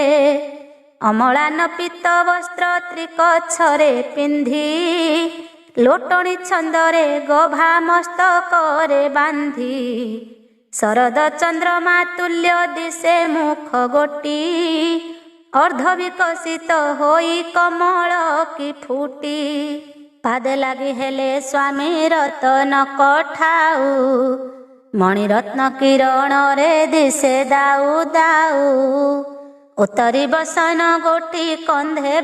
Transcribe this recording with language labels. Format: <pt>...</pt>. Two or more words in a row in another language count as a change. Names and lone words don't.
<or>ଅମଳାନ ପୀତ ବସ୍ତ୍ର ତ୍ରିକଛରେ ପିନ୍ଧି, ଲୋଟଣୀ ଛନ୍ଦରେ ଗଭା ମସ୍ତକରେ ବାନ୍ଧି। ଶରଦ ଚନ୍ଦ୍ରମା ତୁଲ୍ୟ ଦିଶେ ମୁଖ ଗୋଟି, ଅର୍ଦ୍ଧ ବିକଶିତ ହୋଇ କମଳ କି ଫୁଟି ପାଦେ ଲଗି ହେଲେ ସ୍ୱାମୀ ରତନ କଠାଉ ମଣିରତ୍ନ କିରଣ ରେ ଦିଶେ ଦାଉ ଦାଉ ଉତରୀ ବସନ ଗୋଟି କନ୍ଧେ</or>